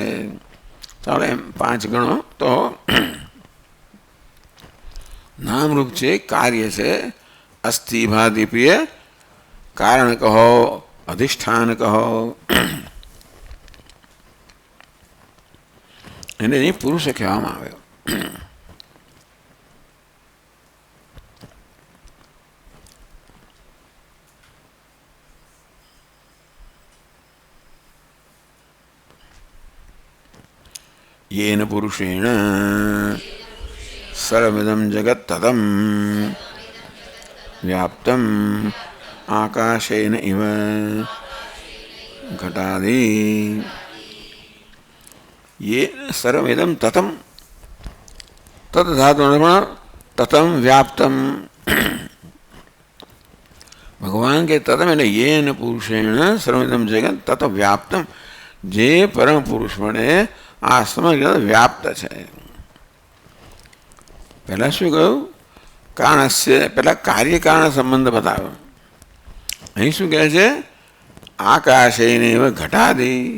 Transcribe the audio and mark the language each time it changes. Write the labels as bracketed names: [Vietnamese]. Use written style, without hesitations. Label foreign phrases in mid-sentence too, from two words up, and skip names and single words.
[Gujarati] ચાલો એમ 5 ગણો તો નામરૂપ છે, કાર્ય છે, અસ્થિભાતિ પ્રિય કારણ કહો, અધિષ્ઠાન કહો, એને પુરુષ કહેવામાં આવ્યો. [Sanskrit] येन पुरुषेण सर्वमिदं जगत् ततं व्याप्तं आकाशेन इव घटादि. ये सर्वमिदं ततं, तत् धातु ततं व्याप्तं. [Gujarati] ભગવાન કે [Sanskrit] ततम એટલે येन पुरुषेण सर्वमिदं जगत् तत व्याप्तं, [Gujarati] જે પરમ પુરુષ વડે આ સમગ્ર વ્યાપ્ત છે. પહેલાં શું કહ્યું? કારણસ્ય, પહેલાં કાર્યકારણ સંબંધ બતાવ્યો. અહીં શું કહે છે? [Sanskrit] आकाशेने घटादि.